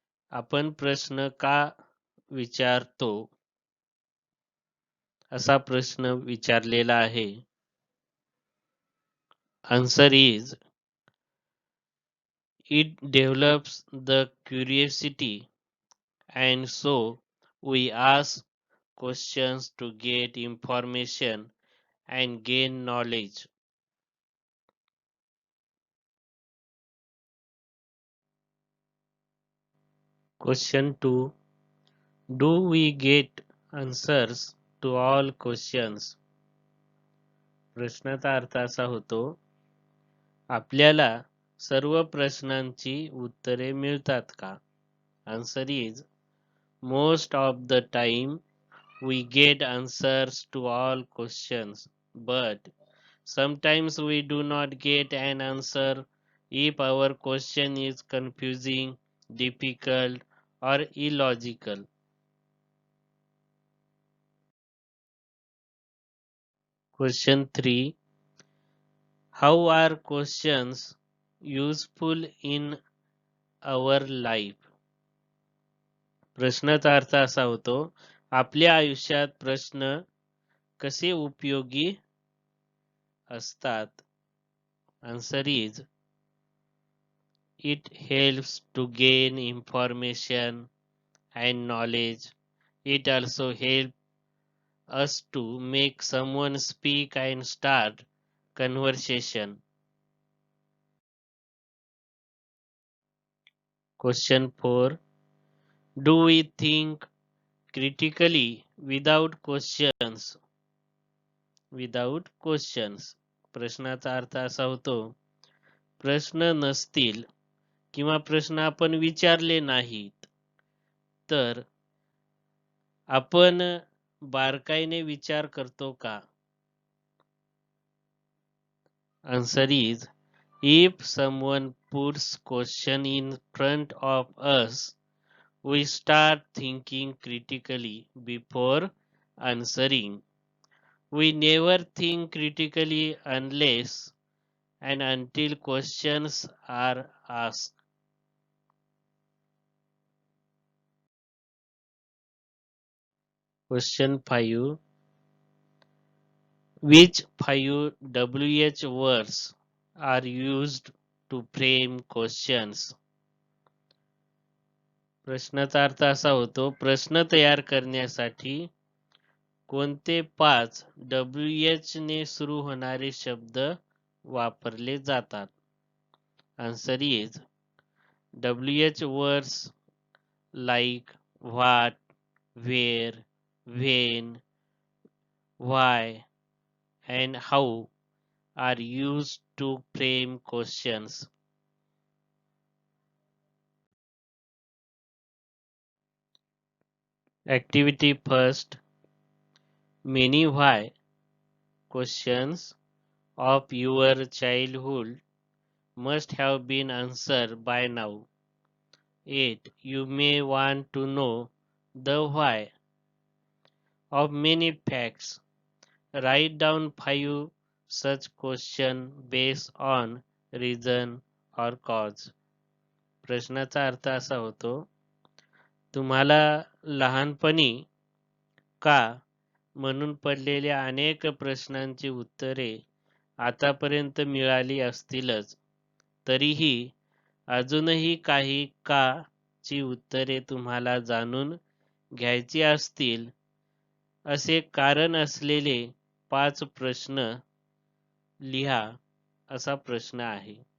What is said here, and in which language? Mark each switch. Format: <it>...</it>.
<mr>आपण प्रश्न का विचारतो असा प्रश्न विचारलेला आहे.</mr> <en>Answer is it develops the curiosity and so we ask questions to get information and gain knowledge. Question 2. Do we get answers to all questions?</en> <mr>प्रश्नाचा अर्थ असा होतो, आपल्याला सर्व प्रश्नांची उत्तरे मिळतात का?</mr> <en>Answer is most of the time we get answers to all questions, but sometimes we do not get an answer if our question is confusing, difficult, or illogical. Question 3. How are questions useful in our life?</en> <mr>प्रश्नाचा अर्थ असा होतो, आपल्या आयुष्यात प्रश्न कसे उपयोगी असतात?</mr> <en>Answer is it helps to gain information and knowledge. It also helps us to make someone speak and start conversation. Question 4. Do we think critically without questions? Without questions.</en> <mr>प्रश्नाचा अर्थ असा होतो, प्रश्न नसतील किंवा प्रश्न आपण विचारले नाहीत तर आपण बारकाईने विचार करतो का?</mr> <en>Answer is if someone puts question in front of us, we start thinking critically before answering. We never think critically unless and until questions are asked. Question 5. Which 5 WH words are used to frame questions?</en> <mr>प्रश्नाचा अर्थ असा होतो, प्रश्न तयार करण्यासाठी कोणते 5 WH ने सुरू होणारे शब्द वापरले जातात?</mr> <en>Answer is WH words like what, where, when, why, and how are used to frame questions. Activity first. Many why questions of your childhood must have been answered by now. Yet you may want to know the why of many facts. Write down 5 such questions based on reason or cause.</en> <mr>प्रश्नाचा अर्थ असा होतो, तुम्हाला लहानपणी का म्हणून पडलेल्या अनेक प्रश्नांची उत्तरे आतापर्यंत मिळाली असतीलच, तरीही अजूनही काही का ची उत्तरे तुम्हाला जाणून घ्यायची असतील असे कारण असलेले 5 प्रश्न लिहा असा प्रश्न आहे.</mr>